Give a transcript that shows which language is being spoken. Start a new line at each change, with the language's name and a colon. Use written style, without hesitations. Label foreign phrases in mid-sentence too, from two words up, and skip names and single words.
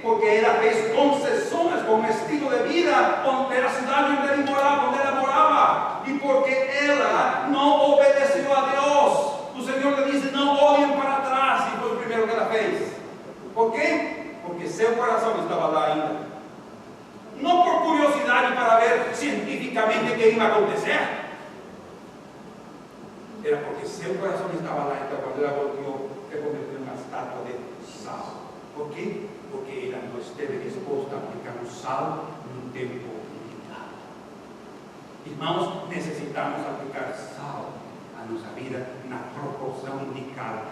Spanish: Porque ella fez concesiones con un estilo de vida donde la ciudad donde ella moraba, y porque ella no obedeció a Dios. El Señor le dice, no olhem para atrás, y fue el primero que la fez. ¿Por qué? Porque seu corazón estaba
Portuguese: lá ainda.
Spanish: No por curiosidad y para ver científicamente qué iba a acontecer. Era porque seu corazón estaba lá, então cuando ella volvió, se convirtió en una estatua de sal. ¿Por qué? Porque ella no esteve dispuesta a aplicar un sal en un tiempo limitado. Hermanos, necesitamos aplicar sal a nuestra vida en la proporción indicada.